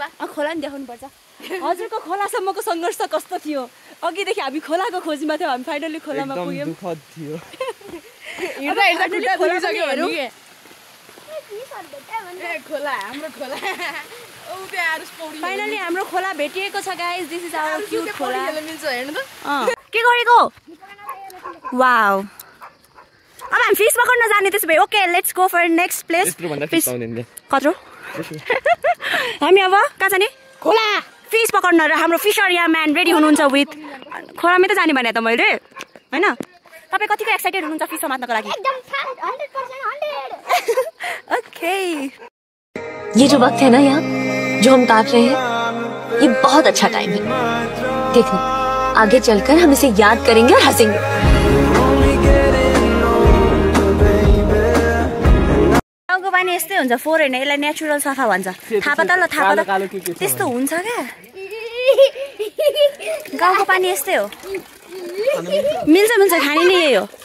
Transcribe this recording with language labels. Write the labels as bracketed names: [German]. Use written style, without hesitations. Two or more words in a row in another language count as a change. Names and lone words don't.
[Nepali] खोला नि देखाउनु पर्छ हजुरको खोलासम्मको सङ्घर्ष कस्तो थियो अघिदेखि हामी खोलाको खोजीमा थियौँ हामी फाइनली खोलामा पुग्यौँ फाइनली हाम्रो खोला भेटिएको छ गाइस [English] this is our cute [Nepali] खोला के गरेको वाउ अब हामी फिस पकड्न जाने त्यसो भए ओके [English] let's go for next place [Nepali] कत्रो हामी अब कहाँ जाने खोला फिस पकड्न र हाम्रो फिसर यहाँ म्यान रेडी हुनुहुन्छ विथ खोलामै त जाने भने त मैले होइन तपाईँ कतिको एक्साइटेड हुनुहुन्छ फिस समात्नको लागि ओके [Hindi] ये जो वक्त है ना यहाँ जो हम काट रहे हैं ये बहुत अच्छा टाइम है देखना आगे चलकर हम इसे याद करेंगे और हंसेंगे [Nepali] गाउँको पानी यस्तै हुन्छ फोहोर होइन यसलाई नेचुरल सफा भन्छ थाहा पता ल थाहा पता त्यस्तो हुन्छ क्या गाउँको पानी यस्तै हो मिल्छ मिल्छ खाने नै यही हो